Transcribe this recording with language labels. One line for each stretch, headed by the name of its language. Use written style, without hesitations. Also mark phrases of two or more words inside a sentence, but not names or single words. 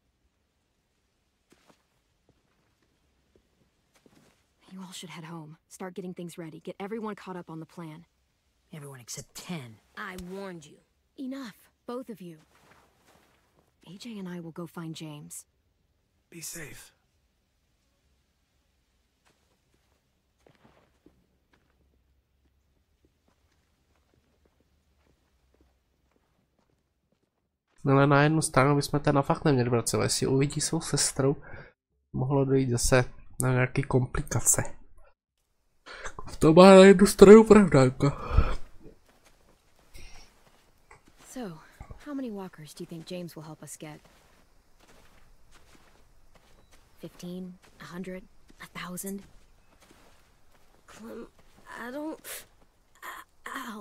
English: You all should head home. Start getting things ready. Get everyone caught up on the plan. Everyone except 10. I warned you. Enough, both of you. AJ and I will go find James. Be safe.
Czech: No ale na jednu stranu bychom ten fakt neměli vracet, jestli uvidí svou sestru, mohlo dojít zase na nějaké komplikace. To má na jednu stranu pravda.
English: So, how many walkers do you think James will help us get? 15? 100? 1,000? Clem, I don't... Ow.